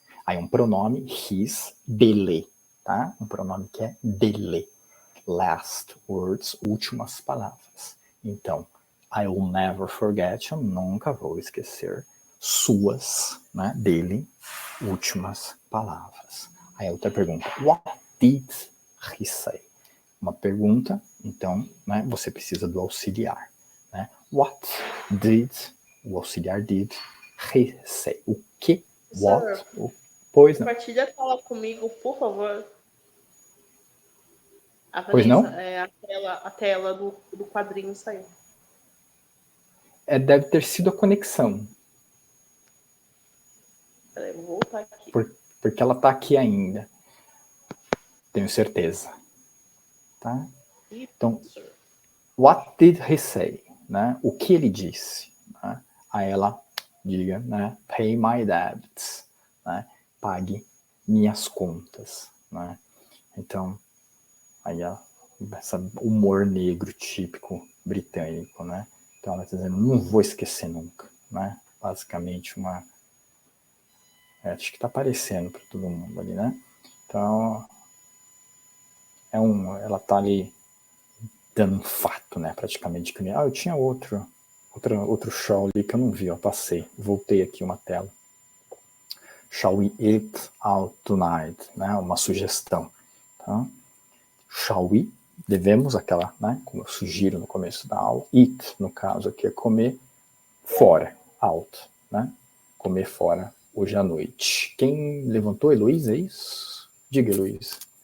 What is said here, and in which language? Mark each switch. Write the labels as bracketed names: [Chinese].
[Portuguese] Aí um pronome, his, dele. Tá? Um pronome que é dele. [English] Last words, [Portuguese] últimas palavras. Então, [English] I will never forget, [Portuguese] eu nunca vou esquecer suas, né, dele, últimas palavras. Aí outra pergunta, [English] what did he say? [Portuguese] Uma pergunta, então, né, você precisa do auxiliar. Né? [English] What did, [Portuguese] o auxiliar did, [English] he say? [Portuguese] O que, what, pois não. Compartilha a tela comigo, por favor. A Pois Vanessa, não? a tela do quadrinho saiu. Deve ter sido a conexão. Peraí, vou voltar aqui. Porque ela está aqui ainda. Tenho certeza. Tá? Então, [English] what did he say? [Portuguese] Né? O que ele disse? Né? Aí ela diga, né? [English] Pay my debts. [Portuguese] Né? Pague minhas contas. Né? Então, aí esse humor negro típico britânico, né? Então ela está dizendo, não vou esquecer nunca, né? Basicamente acho que está aparecendo para todo mundo ali, né? Então ela está ali dando um fato, né? Praticamente que eu tinha outro show ali que eu não vi, eu passei, voltei aqui uma tela. [English] Shall we eat out tonight? [Portuguese] Né? Uma sugestão, tá? [English] Shall we? [Portuguese] Devemos aquela, né? Como eu sugiro no começo da aula. Eat, no caso aqui, é comer fora, out, né? Comer fora hoje à noite. Quem levantou, Heloísa, é isso? Diga, Heloísa.